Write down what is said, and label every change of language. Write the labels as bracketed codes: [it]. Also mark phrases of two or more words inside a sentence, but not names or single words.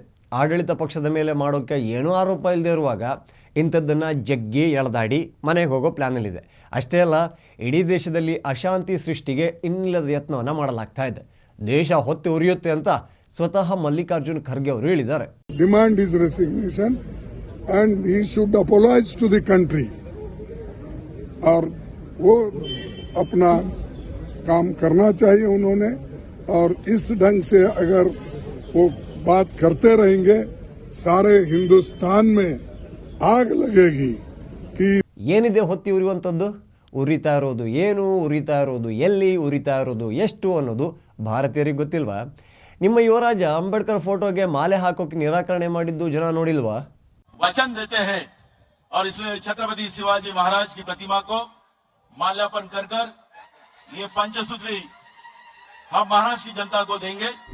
[kn] ಆಡಳಿತ ಪಕ್ಷದ ಮೇಲೆ ಮಾಡೋಕ್ಕೆ ಏನೂ ಆರೋಪ ಇಲ್ಲದೆ ಇರುವಾಗ ಇಂಥದ್ದನ್ನು ಜಗ್ಗಿ ಎಳೆದಾಡಿ ಮನೆಗೆ ಹೋಗೋ ಪ್ಲ್ಯಾನಲ್ಲಿದೆ. ಅಷ್ಟೇ ಅಲ್ಲ, ಇಡೀ ದೇಶದಲ್ಲಿ ಅಶಾಂತಿ ಸೃಷ್ಟಿಗೆ ಇನ್ನಿಲ್ಲದ ಯತ್ನವನ್ನು ಮಾಡಲಾಗ್ತಾ ಇದೆ. ದೇಶ ಹೊತ್ತಿ ಉರಿಯುತ್ತೆ ಅಂತ ಸ್ವತಃ ಮಲ್ಲಿಕಾರ್ಜುನ್ ಖರ್ಗೆ ಅವರು ಹೇಳಿದ್ದಾರೆ. [en] demand is resignation and he should apologise to the country [hi] और वो अपना काम करना चाहिए उन्होंने। और इस ढंग से अगर वो बात करते रहेंगे सारे हिंदुस्तान में आग लगेगी कि [kn] ಏನಿದೆ ಹೊತ್ತಿ ಉರಿಯುವಂಥದ್ದು? ಉರಿತಾ ಇರೋದು ಏನು, ಉರಿತಾ ಇರೋದು ಎಲ್ಲಿ, ಉರಿತಾ ಇರೋದು ಎಷ್ಟು ಅನ್ನೋದು ಭಾರತೀಯರಿಗೆ ಗೊತ್ತಿಲ್ವಾ? ನಿಮ್ಮ ಯುವರಾಜ ಅಂಬೇಡ್ಕರ್ ಫೋಟೋಗೆ ಮಾಲೆ ಹಾಕೋಕೆ ನಿರಾಕರಣೆ ಮಾಡಿದ್ದು ಜನ ನೋಡಿಲ್ವಾ? [hi] वचन देते हैं और इसलिए छत्रपति शिवाजी महाराज की प्रतिमा को माल्यार्पण कर ये पंचसूत्री हम महाराष्ट्र की जनता को देंगे।